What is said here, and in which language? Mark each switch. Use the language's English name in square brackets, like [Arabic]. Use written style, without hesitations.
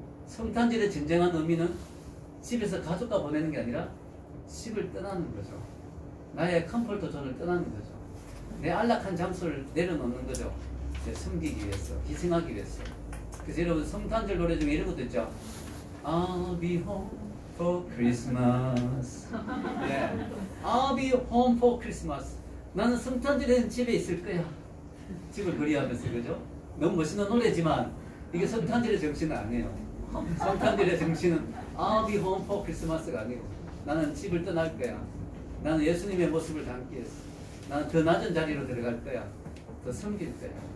[Korean] 성탄절의 진정한 의미는 집에서 가족과 보내는 게 아니라 집을 떠나는 거죠. 나의 컴포트 존을 떠나는 거죠. 내 안락한 장소를 내려놓는 거죠. 섬기기 위해서, 희생하기 위해서. 그래서 여러분 성탄절 노래 중에 이런 것도 있죠. [English] I'll be home for Christmas. [Korean] 네. [English] I'll be home for Christmas. [Korean] 나는 성탄절에는 집에 있을 거야. 집을 그리하면서, 그죠? 너무 멋있는 노래지만 이게 성탄절의 정신은 아니에요. 성탄절의 정신은 [English] I'll be home for Christmas [Korean] 가 아니고 나는 집을 떠날 거야. 나는 예수님의 모습을 담기 위해서. 나는 더 낮은 자리로 들어갈 거야. 더 섬길 거야.